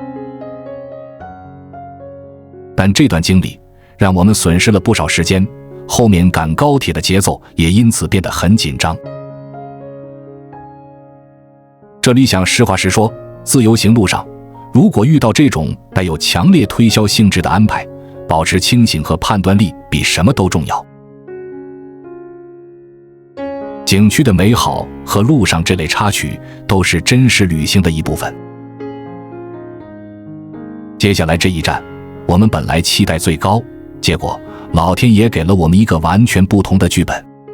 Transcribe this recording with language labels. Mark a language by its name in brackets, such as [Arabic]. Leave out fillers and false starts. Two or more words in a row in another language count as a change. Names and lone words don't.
[Chinese] 但這段經歷讓我們損失了不少時間，後面趕高鐵的節奏也因此變得很緊張。這裡想實話實說，自由行路上，如果遇到這種帶有強烈推銷性質的安排，保持清醒和判斷力比什麼都重要。景區的美好和路上這類插曲都是真實旅行的一部分。接下來這一站，我們本來期待最高，結果老天爺給了我們一個完全不同的劇本。